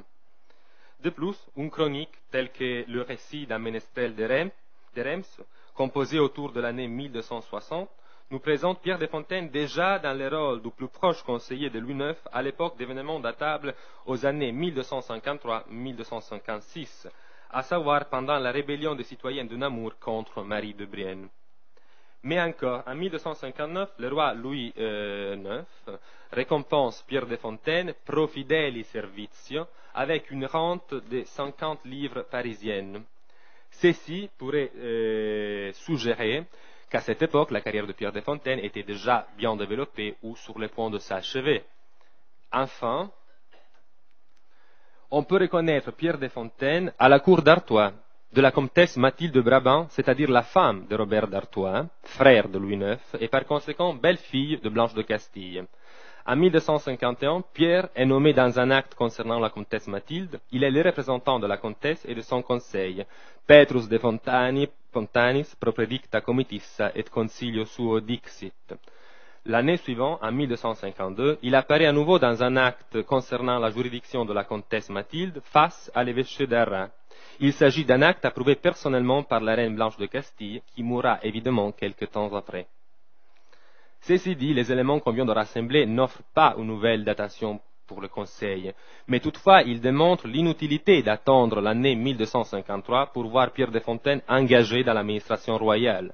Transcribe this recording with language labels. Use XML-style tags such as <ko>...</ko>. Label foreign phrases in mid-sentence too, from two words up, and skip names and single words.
<fr>De plus, une chronique telle que le récit d'un ménestrel de Reims, composé autour de l'année 1260, nous présente Pierre de Fontaine déjà dans le rôle du plus proche conseiller de Louis IX à l'époque d'événements datables aux années 1253-1256, à savoir pendant la rébellion des citoyens de Namur contre Marie de Brienne. Mais encore, en 1259, le roi Louis IX récompense Pierre de Fontaine</fr> <la>pro fideli servitio</la> <fr>avec une rente de 50 livres parisiennes. Ceci pourrait suggérer qu'à cette époque, la carrière de Pierre de Fontaine était déjà bien développée ou sur le point de s'achever. Enfin, on peut reconnaître Pierre de Fontaine à la cour d'Artois, de la comtesse Mathilde de Brabant, c'est-à-dire la femme de Robert d'Artois, frère de Louis IX, et par conséquent belle-fille de Blanche de Castille. En 1251, Pierre est nommé dans un acte concernant la comtesse Mathilde. Il est le représentant de la comtesse et de son conseil.</fr> <la>Petrus de Fontanis propredicta comitissa et consilio suo dixit.</la> <fr>L'année suivante, en 1252, il apparaît à nouveau dans un acte concernant la juridiction de la comtesse Mathilde face à l'évêché d'Arras. Il s'agit d'un acte approuvé personnellement par la reine Blanche de Castille, qui mourra évidemment quelque temps après. Ceci dit, les éléments qu'on vient de rassembler n'offrent pas une nouvelle datation pour le Conseil, mais toutefois ils démontrent l'inutilité d'attendre l'année 1253 pour voir Pierre de Fontaine engagé dans l'administration royale.</fr>